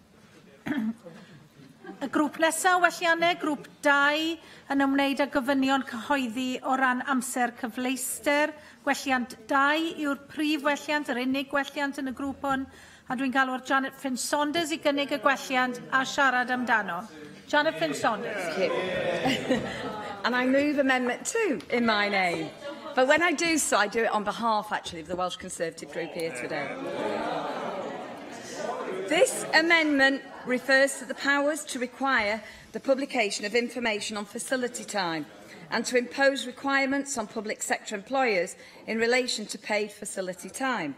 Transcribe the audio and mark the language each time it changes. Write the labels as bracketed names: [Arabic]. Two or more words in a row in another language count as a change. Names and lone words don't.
[Welsh] Y grŵp nesaf welliannau, grŵp 2, yn ymwneud â gofynion cyhoeddi o ran amser cyfleuster. Gwelliant 2 yw'r prif welliant, yr unig welliant yn y grŵp hwn, a dwi'n galw'r Janet Finn-Saunders I gynnig y gwelliant a siarad amdano. Janet Finn-Saunders. [English] And I move Amendment 2 in my name. But when I do so, I do it on behalf, actually, of the Welsh Conservative group here today. This amendment refers to the powers to require the publication of information on facility time and to impose requirements on public sector employers in relation to paid facility time.